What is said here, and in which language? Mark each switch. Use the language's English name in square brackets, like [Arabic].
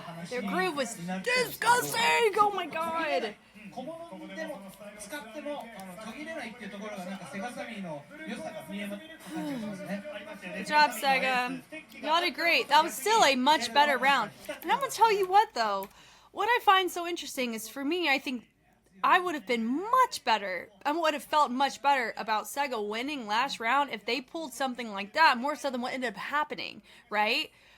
[English] Their groove was disgusting! Oh my god! [Japanese] 小物でも使っても途切れないっていうところがなんかセガサミーの良さが見えますね。 [English] Good job, SEGA. Y'all did great. That was still a much better round. And I'm gonna tell you what though, what I find so interesting is for me, I think I would have been much better. I would have felt much better about SEGA winning last round if they pulled something like that, more so than what ended up happening, right?